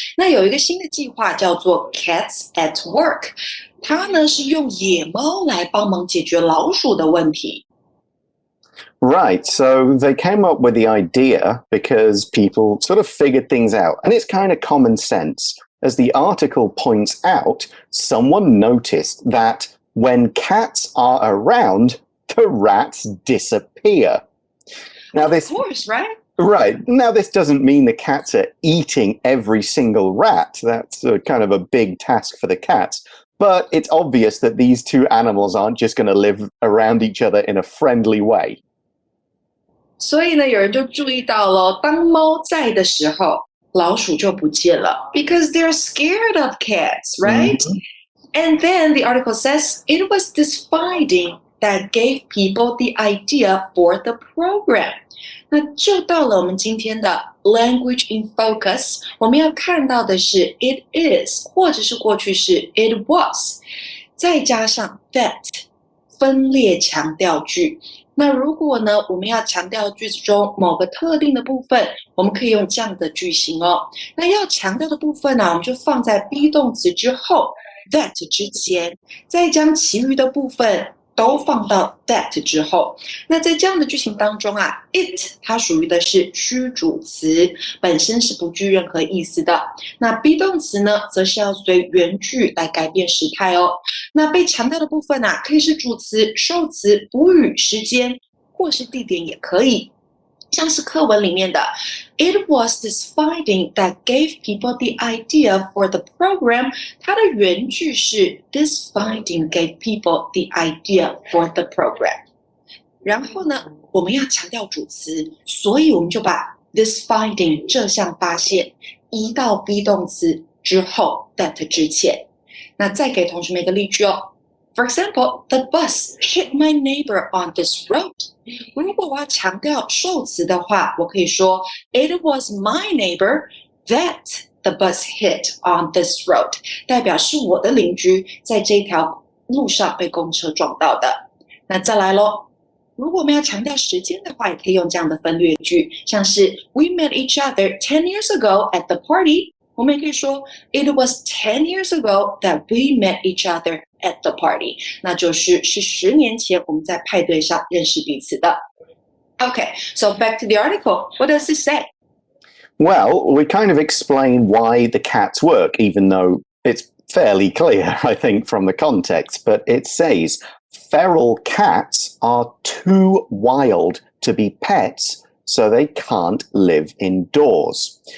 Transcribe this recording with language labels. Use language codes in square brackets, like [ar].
[zh] 那有一个新的计划叫做 Cats at Work， 它呢是用野猫来帮忙解决老鼠的问题。 [en] Right, so they came up with the idea because people sort of figured things out, and it's kind of common sense. As the article points out, someone noticed that when cats are around, the rats disappear. Now this, of course, right? Right. Now, this doesn't mean the cats are eating every single rat. That's kind of a big task for the cats. But it's obvious that these two animals aren't just going to live around each other in a friendly way. [zh] 所以呢，有人就注意到了，当猫在的时候，老鼠就不见了 [en] because they're scared of cats, right? And then the article says it was this finding that gave people the idea for the program. [zh] 那就到了我们今天的 language in focus， 我们要看到的是 it is， 或者是过去式 it was， 再加上 that 分裂强调句。那如果呢，我们要强调句子中某个特定的部分，我们可以用这样的句型哦。那要强调的部分呢，我们就放在 be 动词之后 that 之前，再将其余的部分都放到 that 之后。那在这样的句型当中啊 it 它属于的是虚主词，本身是不具任何意思的。那 be 动词呢，则是要随原句来改变时态哦。那被强调的部分啊，可以是主词、受词、补语、时间，或是地点也可以。像是课文里面的 [en] It was this finding that gave people the idea for the program， [zh] 它的原句是 [en] This finding gave people the idea for the program。 [zh] 然后呢，我们要强调主词，所以我们就把 This finding 这项发现移到 be 动词之后 that 之前。那再给同学们一个例句哦。 [en] For example, the bus hit my neighbor on this road. [zh] 如果我要强调受词的话，我可以说 [en] It was my neighbor that the bus hit on this road. [zh] 代表是我的邻居在这条路上被公车撞到的。那再来咯，如果我们要强调时间的话，也可以用这样的分略句，像是 [en] We met each other 10 years ago at the party. [zh] 我们也可以说 [en] It was 10 years ago that we met each other at the party. [zh] 那就是10年前我们在派对上认识彼此的。 [en] Okay, so back to the article. What does it say? Well, we kind of explain why the cats work, even though it's fairly clear, I think, from the context. But it says, feral cats are too wild to be pets, so they can't live indoors.